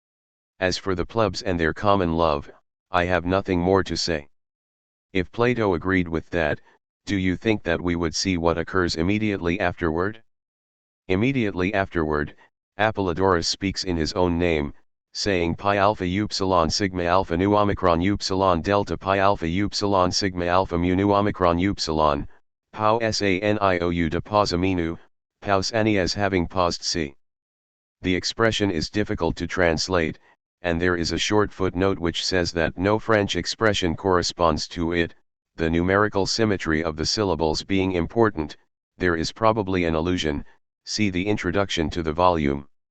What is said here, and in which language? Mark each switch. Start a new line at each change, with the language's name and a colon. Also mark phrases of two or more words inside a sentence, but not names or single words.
English: As for the plebs and their common love, I have nothing more to say. If Plato agreed with that, do you think that we would see what occurs immediately afterward? Immediately afterward, Apollodorus speaks in his own name, saying pi alpha upsilon sigma alpha nu omicron upsilon delta pi alpha upsilon sigma alpha mu nu omicron upsilon, pau saniou de pausaminu, paus ani as having paused c. The expression is difficult to translate, and there is a short footnote which says that no French expression corresponds to it, the numerical symmetry of the syllables being important. There is probably an allusion, see the introduction to the volume.